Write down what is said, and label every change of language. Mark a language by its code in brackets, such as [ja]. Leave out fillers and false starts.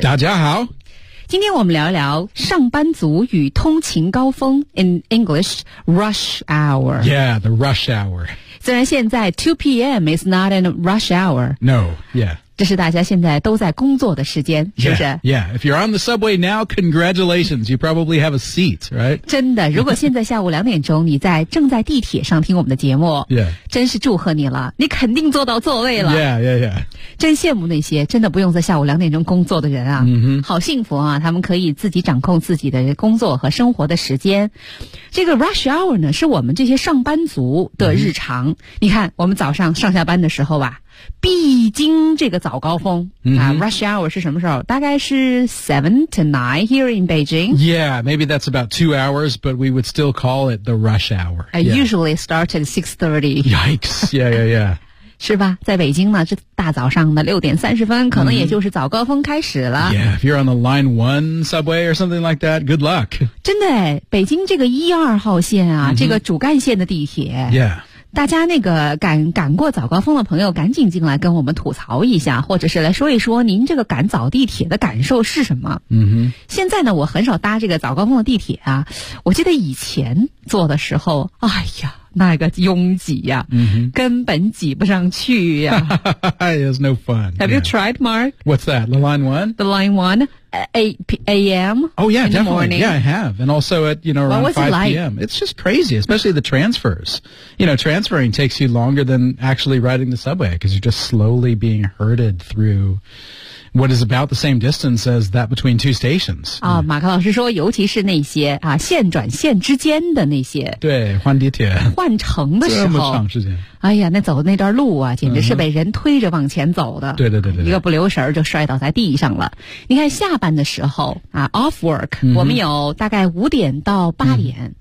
[zh] 大家好，今天我们聊一聊上班族与通勤高峰 [en] in English rush hour. Yeah, the rush hour. [zh] 虽然现在 [en] 2 p.m. is not a rush hour. No, yeah. [zh] 这是大家现在都在工作的时间，是不是 [en] ？Yeah, if you're on the subway now, congratulations. You probably have a seat, right? [zh] 真的，如果现在下午2点钟你在正在地铁上听我们的节目 [en] ，Yeah, [zh] 真是祝贺你了，你肯定坐到座位了。 [en] Yeah, yeah, yeah. [zh] 真羡慕那些真的不用在下午2点钟工作的人啊，好幸福啊！他们可以自己掌控自己的工作和生活的时间。这个 rush hour 呢，是我们这些上班族的日常。你看，我们早上上下班的时候吧。必经这个早高峰、rush hour 是什么时候？大概是 [en] 7 to 9 here in Beijing. Yeah, maybe that's about 2 hours, but we would still call it the rush hour. I usually start at 6:30. Yikes! Yeah, yeah, yeah. [zh] 是吧？在北京呢，这大早上的6:30，可能也就是早高峰开始了。 [en] Yeah, if you're on the line 1 subway or something like that, good luck. [zh] 真的，北京这个1、2号线啊、这个主干线的地铁。 [en] Yeah. [zh] 大家那个赶过早高峰的朋友赶紧进来跟我们吐槽一下，或者是来说一说您这个赶早地铁的感受是什么。现在呢我很少搭这个早高峰的地铁啊，我记得以前坐的时候，哎呀那个拥挤呀、根本挤不上去呀。 [en] It was no fun. Have you tried, Mark? What's that? The line one? The line one. 8 a.m. Oh, yeah, in definitely. The morning. Yeah, I have. And also at, you know, around 5 p.m. It's just crazy, especially the transfers. You know, transferring takes you longer than actually riding the subway because you're just slowly being herded through what is about the same distance as that between two stations. [zh] 啊、oh, 马克老师说尤其是那些啊线转线之间的那些。对换地铁。换乘的时候。这么长时间。哎呀那走的那段路啊简直是被人推着往前走的。对对对对。一个不留神就摔倒在地上了。你看下班的时候啊 , [en] off work,、 [zh] 嗯、我们有大概五点到八点、嗯。